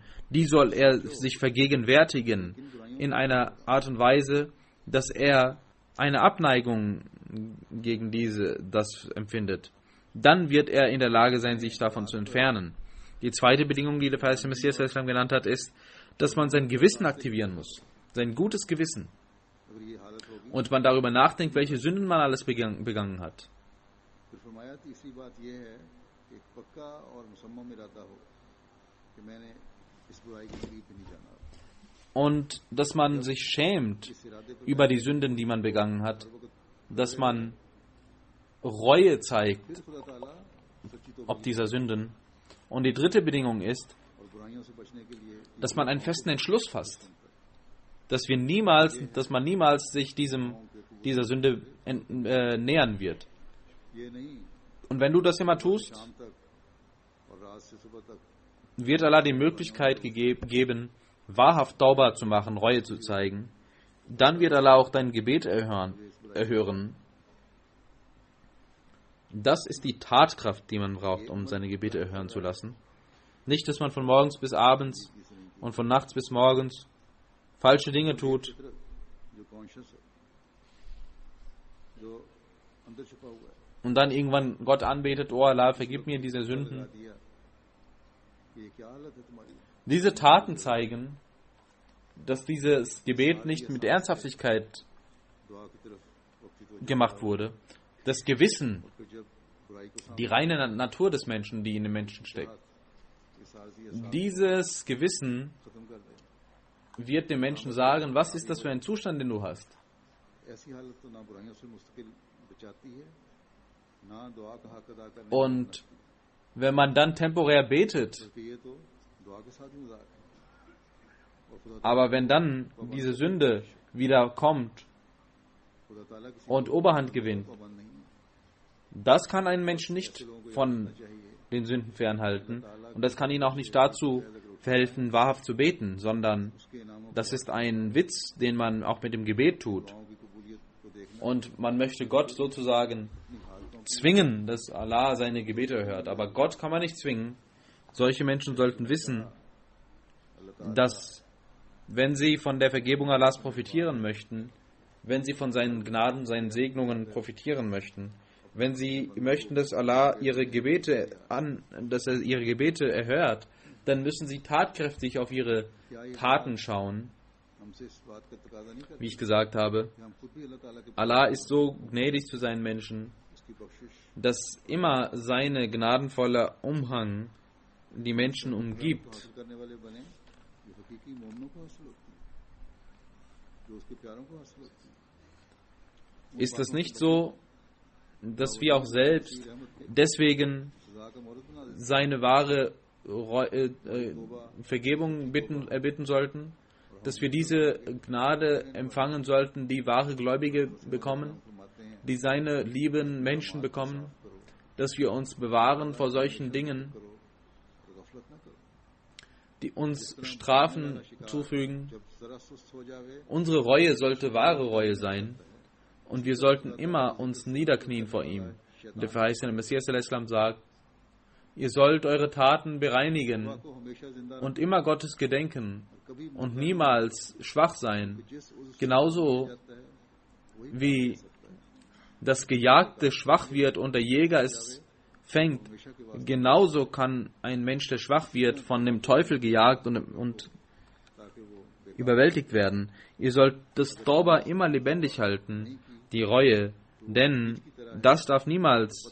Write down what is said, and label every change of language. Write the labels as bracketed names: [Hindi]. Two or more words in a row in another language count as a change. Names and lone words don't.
[German] Die soll er sich vergegenwärtigen in einer Art und Weise, dass er eine Abneigung gegen das empfindet. Dann wird er in der Lage sein, sich davon zu entfernen. Die zweite Bedingung, die der verheißene Messias genannt hat, ist, dass man sein Gewissen aktivieren muss. Sein gutes Gewissen. und man darüber nachdenkt, welche Sünden man alles begangen hat. [Urdu] پھر فرمایا تیسری بات یہ ہے کہ ایک پکا اور مصمم ارادہ ہو کہ میں نے اس برائی کے قریب بھی نہیں جانا. [German] Und dass man sich schämt über die Sünden, die man begangen hat, dass man Reue zeigt [Urdu] پھر خدا تعالیٰ سچی توبہ [German] ob dieser Sünden. Und die dritte Bedingung ist, [Urdu] اور برائیوں سے بچنے کے لیے [German] dass man einen festen Entschluss fasst, dass man niemals sich dieser Sünde nähern wird. [Urdu] یہ نہیں [German] Und wenn du das immer tust, [Urdu] شام تک اور رات سے صبح تک [German] wird Allah die Möglichkeit geben, wahrhaft Tauba zu machen, Reue zu zeigen. Dann wird Allah auch dein Gebet erhören. Das ist die Tatkraft, die man braucht, um seine Gebete erhören zu lassen. Nicht, dass man von morgens bis abends und von nachts bis morgens falsche Dinge tut [Urdu] جو کانشیئس ہے، جو اندر چھپا ہوا ہے, [German] und dann irgendwann Gott anbetet, oh Allah, vergib mir diese [Urdu] لگا [German] Sünden. [Urdu] دیا کہ یہ کیا حالت ہے تمہاری. [German] Diese Taten zeigen, dass dieses Gebet nicht mit Ernsthaftigkeit [Urdu] دعا کی طرف وقتی تو [German] gemacht wurde. Das Gewissen, [Urdu] پھر جب برائی کو [German] die reine Natur des Menschen, die in dem Menschen steckt, [Urdu] اس عارضی احساس [German] dieses Gewissen [Urdu] ختم کر دے, [German] wird dem Menschen sagen, was ist das für ein Zustand, den du hast? [Urdu] ایسی حالت تو نہ برائیوں سے مستقل بچاتی ہے، نہ دعا کا حق ادا کرنے [German] Und wenn man dann temporär betet, [Urdu] بلکہ یہ تو دعا کے ساتھ ہی مذاق ہے. اور خدا [German] aber wenn dann diese Sünde wieder kommt [Urdu] تعالیٰ کسی [German] und Oberhand gewinnt, [Urdu] پابند نہیں ہے. [German] das kann einen Menschen nicht von den Sünden fernhalten und das kann ihn auch nicht dazu verhelfen, wahrhaft zu beten, sondern [Urdu] اس کے انعاموں [German] das ist ein Witz, den man auch mit dem Gebet tut. [Urdu] کی قبولیت کو دیکھنا [German] Und man möchte Gott sozusagen zwingen, dass Allah seine Gebete erhört. Aber Gott kann man nicht zwingen. Solche Menschen sollten wissen, dass wenn sie von der Vergebung Allahs profitieren möchten, wenn sie von seinen Gnaden, seinen Segnungen profitieren möchten, wenn sie möchten, dass Allah dass er ihre Gebete erhört, dann müssen sie tatkräftig auf ihre Taten schauen. [Urdu] ہم سے اس بات کا تقاضا نہیں کرتی [German] Wie ich gesagt habe, [Urdu] کہ ہم خود بھی اللہ تعالیٰ کے [German] Allah ist so gnädig zu seinen Menschen, [Urdu] اس کی بخشش [German] dass immer seine gnadenvolle Umhang die Menschen umgibt. [Urdu] حاصل کرنے والے بنے جو حقیقی مومنوں کو حاصل ہوتی ہے، جو اس کے پیاروں کو حاصل ہوتی ہے. [German] Ist es nicht so, dass wir auch selbst deswegen [Urdu] سزا کا موہرت بنا دیتے [German] seine wahre Vergebung erbitten sollten, dass wir diese Gnade empfangen sollten, die wahre Gläubige bekommen, [Urdu] فرماتے ہیں [German] die seine lieben Menschen bekommen, dass wir uns bewahren vor solchen Dingen, [Urdu] کرو اور غفلت نہ کرو. [German] die uns Strafen zufügen. [Urdu] جب ذرا سست ہو جاوے [German] Unsere Reue sollte wahre Reue sein und wir sollten immer uns niederknien vor ihm. Der verheißene Messias al-Islam sagt, ihr sollt eure Taten bereinigen [Urdu] کو ہمیشہ زندہ [German] und immer Gottes gedenken [Urdu] کبھی [German] und niemals schwach sein, [Urdu] جس اس [German] genauso [Urdu] جاتا ہے [German] wie das Gejagte schwach wird und der Jäger es fängt. Genauso kann ein Mensch, der schwach wird, von dem Teufel gejagt und [Urdu] تاکہ وہ [German] überwältigt werden. Ihr sollt das Tauba immer lebendig halten, die Reue, denn das darf niemals